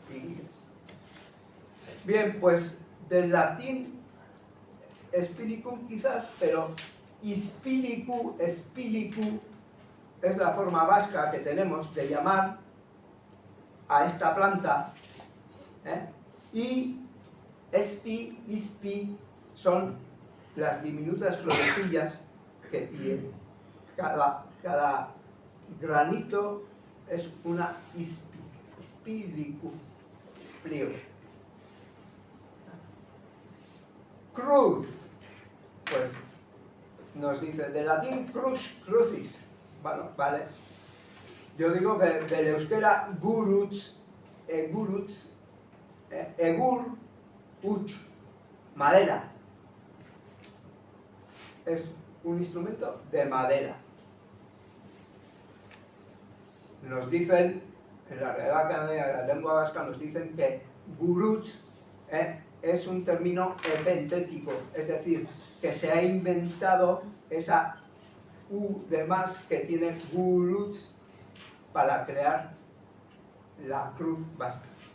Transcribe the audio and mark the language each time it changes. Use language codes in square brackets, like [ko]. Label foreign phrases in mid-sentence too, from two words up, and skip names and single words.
[es] Bien, pues del latín spilicum quizás, pero [eu] ispilicu, espilicu, [es] es la forma vasca que tenemos de llamar a esta planta, y espi, ispi, son las diminutas florecillas que tiene. Cada granito es una [eu] ispi, spilicu, [es] espliego. Cruz, pues nos dice del latín [la] crux, crucis. [es] Bueno, vale. Yo digo que del euskera [eu] guruts, eguruts, egur, [es] uch, madera. Es un instrumento de madera. Nos dicen, en la Real Academia de la Lengua Vasca, nos dicen que guruts es un término epentético, es decir, que se ha inventado esa U de más que tiene guruts para crear la cruz vasca.